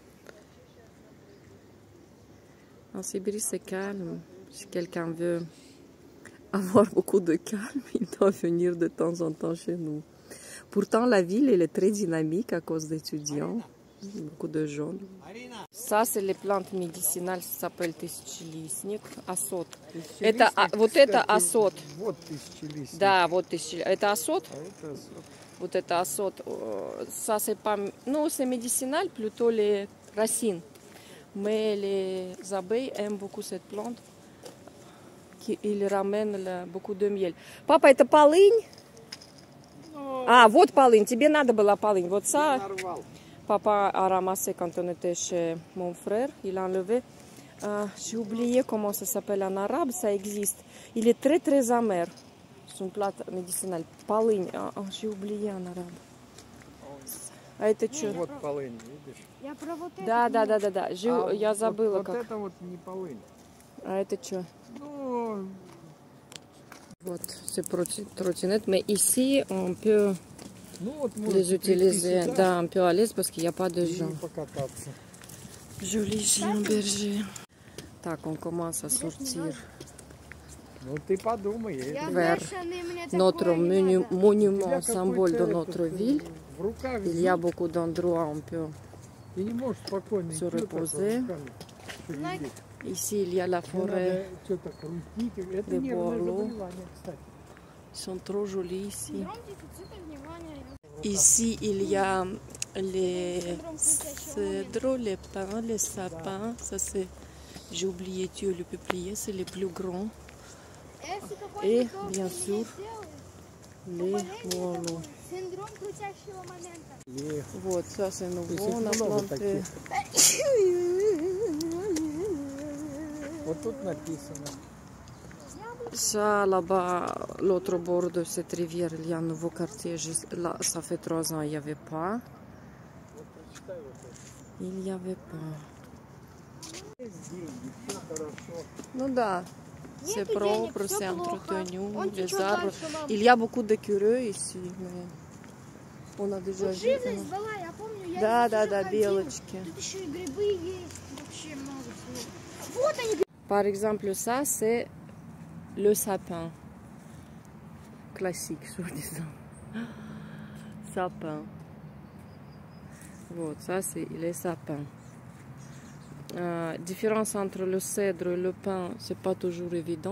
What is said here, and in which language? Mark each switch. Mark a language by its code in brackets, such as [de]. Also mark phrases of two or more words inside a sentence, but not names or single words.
[fr] En Sibérie, c'est calme. Si quelqu'un veut avoir beaucoup de calme, il doit venir de temps en temps chez nous. Pourtant, la ville, elle est très dynamique à cause d'étudiants. Beaucoup de jeunes. Ça, c'est les plantes médicinales, ça s'appelle [ru] тысячелистник, асот. Это, вот это асот. Вот тысячелистник. Да, вот тысячелистник. Это асот? А это асот. Вот это асот. [fr] Ça, c'est pas... Non, c'est médicinal, plutôt les racines. Mais les abeilles aiment beaucoup cette plante. Il ramène beaucoup de miel. [ru] Папа, это полынь? А, вот полынь. Тебе надо была полынь. Вот ça... [fr] Papa a ramassé quand on était chez mon frère, il a enlevé. J'ai oublié comment ça s'appelle en arabe, ça existe. Il est très très amer. C'est une plante médicinale. Полынь. J'ai oublié en arabe. [ru] А это что? Вот полынь, видишь? Я про вот это. Да. Я забыла вот как. Это вот не полынь. А это что? Ну, Вот, [fr] c'est trottinette. Mais ici, on peut [ru] ну вот [fr] les utiliser. Да, on peut à l'aise parce qu'il n'y a pas de gens. [ru] Покататься. [fr] Joli chien berger. Так, on commence à sortir [ru] Ну ты подумай. Я, [fr] vers [ru] знаешь, они мне [fr] notre [ru] такое не надо. [fr] monument, symbole de notre ville. [ru] В руках [fr] Il y a beaucoup d'endroits où on peut. [ru] ты не можешь спокойно [fr] se [ru] идти вот так [fr] reposer. [ru] руками. [fr] Ici, il y a la [ru] Тебе [fr] forêt. [ru] надо что-то крутить. Это [fr] Des [ru] нервное [fr] boileaux. [ru] заболевание, кстати. [fr] Ils sont trop jolis ici. [ru] Синдром дефицита внимания. [fr] Ici, il y a les cèdres, les pins, les sapins. Ça, c'est. J'ai oublié Dieu, le peuplier, c'est les plus grands. [ru] Если [fr] Et, [ru] какой-то [fr] bien [ru] доктор [fr] sûr, [ru] мне [fr] les [ru] сделал [fr] moineaux. [ru] синдром крутящего момента. И Вот, [fr] ça, c'est [ru] то [fr] nouveau. [ru] есть [fr] On a [ru] их много [fr] planté. [ru] таких. Вот тут написано. [fr] Ça, là-bas, l'autre bord de cette rivière, il y a un nouveau quartier. Là, ça fait 3 ans, il n'y avait pas. Il n'y avait pas. [ru] Ну да, [fr] c'est [ru] Нету [fr] propre, [ru] денег, [fr] c'est [ru] всё плохо. [fr] entretenu, [ru] Он [fr] les [ru] течет [fr] arbres. [ru] дальше, мам. [fr] Il y a beaucoup d'écureuils ici, mais on a déjà [ru] Тут [fr] vu. [ru] живность была, я помню. Я Да, здесь да, уже да, ходила. белочки. Тут еще и грибы есть. Вообще много всего. Вот они. [fr] Par exemple, ça, c'est le sapin. Classique, soi-disant. Sapin. Вот, ça, c'est les sapins. Différence entre le cèdre et le pin, c'est pas toujours évident.